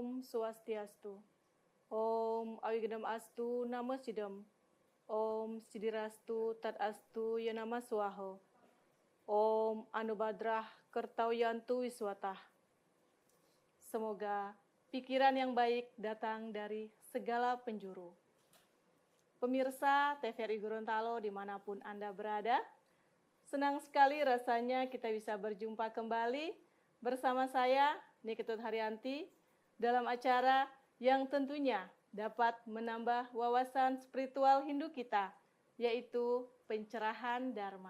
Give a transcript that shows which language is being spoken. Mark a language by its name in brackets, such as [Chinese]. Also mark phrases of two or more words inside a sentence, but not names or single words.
[Indonesian] Swastiastu. [Sanskrit] Om Awigedam Astu Namo Sidam. Om Sidirastu Tadastu Yanama Swaho. Om Anubadrah Kertauyantu Wiswatah. [Indonesian] Semoga pikiran yang baik datang dari segala penjuru. Pemirsa TVRI Gorontalo dimanapun Anda berada, senang sekali rasanya kita bisa berjumpa kembali bersama saya, Niketut Haryanti, dalam acara yang tentunya dapat menambah wawasan spiritual Hindu kita, yaitu pencerahan Dharma.